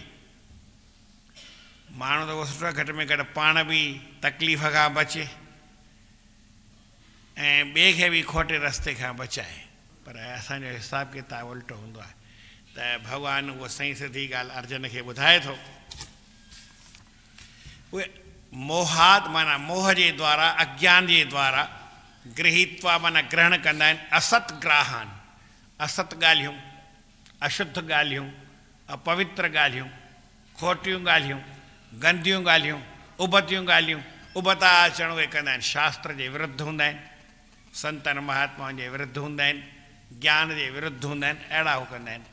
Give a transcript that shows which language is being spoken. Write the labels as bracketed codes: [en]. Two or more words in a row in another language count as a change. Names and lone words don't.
[sd] माण्हू त उहो सुठो, घटि में घटि पाण बि तकलीफ़ खां बचे ऐं ॿिए खे बि खोटे रस्ते खां बचाए। पर असांजो हिसाबु किताबु उल्टो हूंदो आहे। त भॻवानु उहो सही सिधी ॻाल्हि अर्जुन खे ॿुधाए थो। उहे मोहात माना मोह जे द्वारा, अज्ञान जे द्वारा गृहीत्वा माना ग्रहण कंदा आहिनि [sa] असत ग्राहान, [sd] असत ॻाल्हियूं, अशुद्ध ॻाल्हियूं, अपवित्र ॻाल्हियूं, खोटियूं ॻाल्हियूं, गंदियूं ॻाल्हियूं, उबतियूं ॻाल्हियूं, उबता अचण उहे कंदा आहिनि। शास्त्र जे विरुद्ध हूंदा आहिनि, संतनि महात्माउनि जे विरुद्ध हूंदा आहिनि, ज्ञान जे विरुद्ध हूंदा आहिनि, अहिड़ा हू कंदा आहिनि।